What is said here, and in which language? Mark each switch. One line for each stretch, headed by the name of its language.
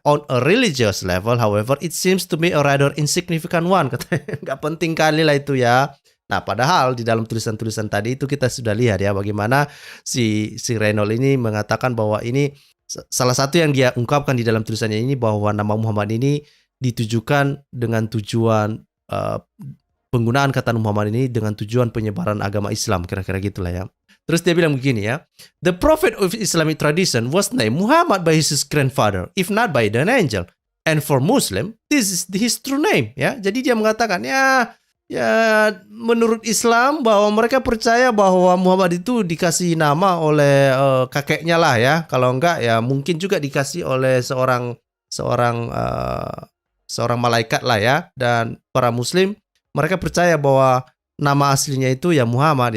English: On a religious level, however, it seems to me a rather insignificant one,
Indonesian: katanya. Nggak penting kali lah itu ya. Nah, padahal di dalam tulisan-tulisan tadi itu kita sudah lihat ya bagaimana si Reynolds ini mengatakan bahwa ini salah satu yang dia ungkapkan di dalam tulisannya ini, bahwa nama Muhammad ini ditujukan dengan tujuan penggunaan kata Muhammad ini dengan tujuan penyebaran agama Islam, kira-kira gitulah ya. Terus dia bilang begini ya,
English: the prophet of Islamic tradition was named Muhammad by his grandfather, if not by an angel. And for Muslim, this is his true name ya.
Indonesian: Jadi dia mengatakan ya menurut Islam bahwa mereka percaya bahwa Muhammad itu dikasih nama oleh kakeknya lah ya. Kalau enggak ya mungkin juga dikasih oleh seorang malaikat lah ya. Dan para Muslim mereka percaya bahwa nama aslinya itu ya Muhammad.